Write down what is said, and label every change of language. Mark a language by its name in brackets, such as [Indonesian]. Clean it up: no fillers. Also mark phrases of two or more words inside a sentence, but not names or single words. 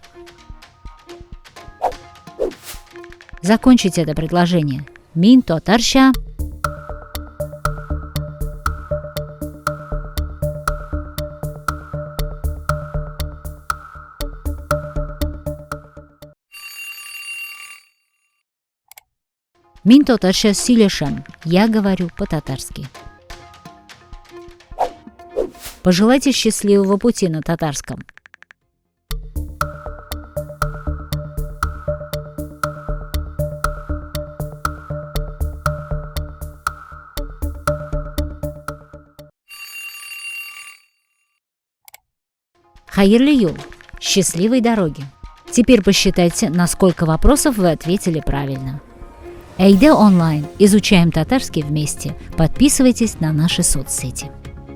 [Russian] Закончите это предложение. [Tatar] Мин татарча. Мин татарча сөйләшәм. [Russian] Я говорю по-татарски. Пожелайте счастливого пути на татарском. [Tatar] Хайырлы юл. [Russian] Счастливой дороги. Теперь посчитайте, на сколько вопросов вы ответили правильно. Эйда онлайн. Изучаем татарский вместе. Подписывайтесь на наши соцсети.